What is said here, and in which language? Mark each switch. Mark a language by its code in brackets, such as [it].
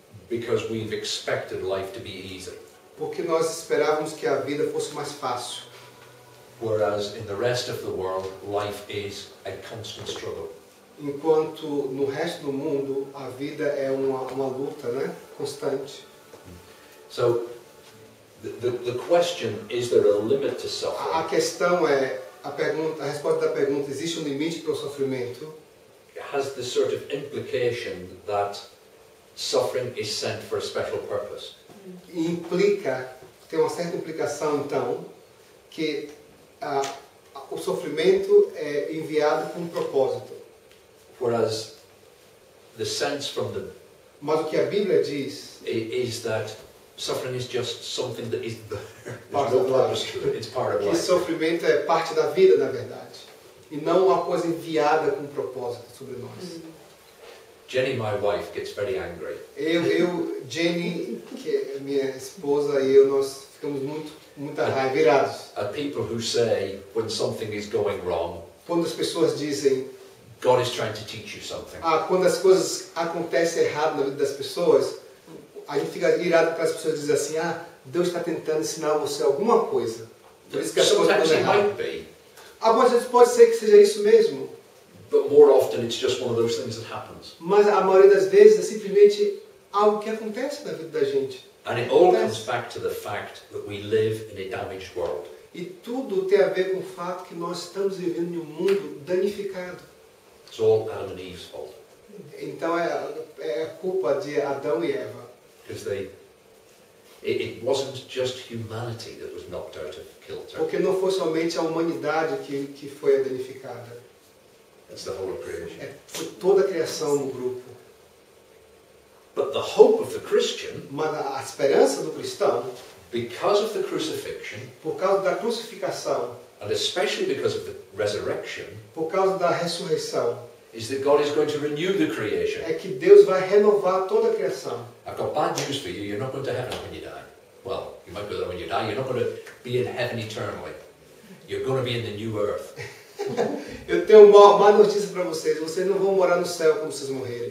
[en] because we've expected life to be easy. [pt] porque nós esperávamos que a vida fosse mais fácil, [en] Whereas in the rest of the world, life is a constant struggle. [pt] enquanto no resto do mundo a vida é uma luta, né, constante. [en] So the question, is there a limit to suffering? [pt] A questão é, a resposta da pergunta, existe um limite para o sofrimento? [en] Has the sort of implication that suffering is sent for a special purpose. [pt] E tem uma certa implicação então, que o sofrimento é enviado com um propósito. [en] Whereas the sense from the [pt] Mas o que a Bíblia diz [en] is that suffering is just something that is there. Part There's no of life. purpose to it. It's part of [pt] que [en] life. [pt] sofrimento é parte da vida, na verdade, e não uma coisa enviada com um propósito sobre nós. [en] Jenny, my wife, gets very angry. [pt] Jenny, que é minha esposa, e eu, nós ficamos muita raiva, virados. [en] At people who say when something is going wrong, [pt] Quando as pessoas dizem, [en] God is trying to teach you something. [pt] quando as coisas acontecem errado na vida das pessoas, a gente fica irado porque as pessoas dizem assim, Deus está tentando ensinar você alguma coisa. Por isso que as coisas [en] Sometimes [pt] estão [en] it [pt] erradas. [en] might be, [pt] Algumas vezes pode ser que seja isso mesmo, [en] but more often it's just one of those things that happens. [pt] mas a maioria das vezes é simplesmente algo que acontece na vida da gente. [en] And it all comes back to the fact that we live in a damaged world. [pt] E tudo tem a ver com o fato que nós estamos vivendo em um mundo danificado. [en] It's all Adam and Eve's fault. [pt] Então é a culpa de Adão e Eva. [en] Because it wasn't just humanity that was knocked out of kilter. [pt] Porque não foi somente a humanidade que foi danificada. [en] It's the whole of creation. [pt] Foi toda a criação no grupo. [en] But the hope of the Christian, [pt] Mas a esperança do cristão, [en] because of the crucifixion, [pt] por causa da crucificação, [en] and especially because of the resurrection, [pt] por causa da ressurreição, [en] is that God is going to renew the creation. [pt] é que Deus vai renovar toda a criação. [en] I've got bad news for you. You're not going to heaven when you die. Well, you might go there when you die. You're not going to be in heaven eternally. You're going to be in the new earth. [pt] Eu tenho uma má notícia para vocês. Vocês não vão morar no céu quando vocês morrerem.